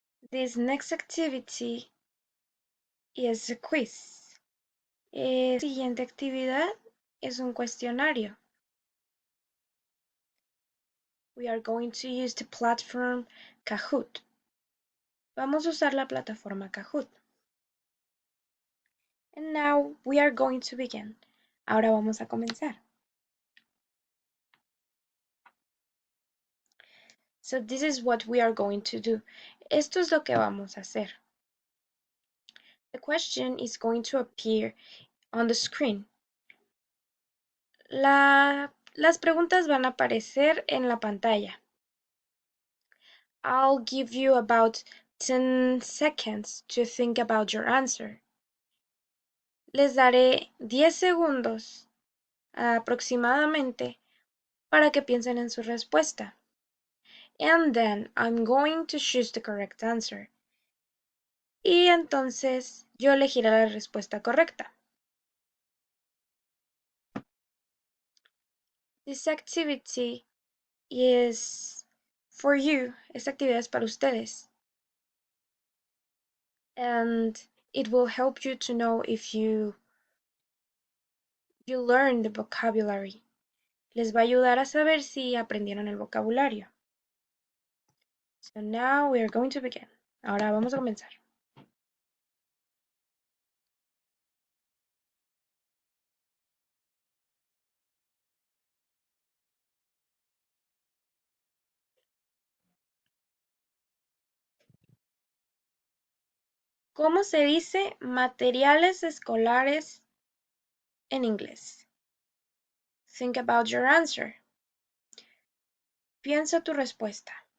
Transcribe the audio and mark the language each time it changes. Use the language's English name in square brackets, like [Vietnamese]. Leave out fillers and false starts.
[English] This next activity is a quiz. [Spanish] La siguiente actividad es un cuestionario. [English] We are going to use the platform Kahoot. [Spanish] Vamos a usar la plataforma Kahoot. [English] And now we are going to begin. [Spanish] Ahora vamos a comenzar. [English] So this is what we are going to do. [Spanish] Esto es lo que vamos a hacer. [English] The question is going to appear on the screen. [Spanish] Las preguntas van a aparecer en la pantalla. [English] I'll give you about 10 seconds to think about your answer. [Spanish] Les daré 10 segundos aproximadamente para que piensen en su respuesta. [English] And then I'm going to choose the correct answer. [Spanish] Y entonces yo elegiré la respuesta correcta. [English] This activity is for you. [Spanish] Esta actividad es para ustedes. [English] And it will help you to know if you learn the vocabulary. [Spanish] Les va a ayudar a saber si aprendieron el vocabulario. [English] So now we are going to begin. [Spanish] Ahora vamos a comenzar. ¿Cómo se dice materiales escolares en inglés? [English] Think about your answer. [Spanish] Piensa tu respuesta.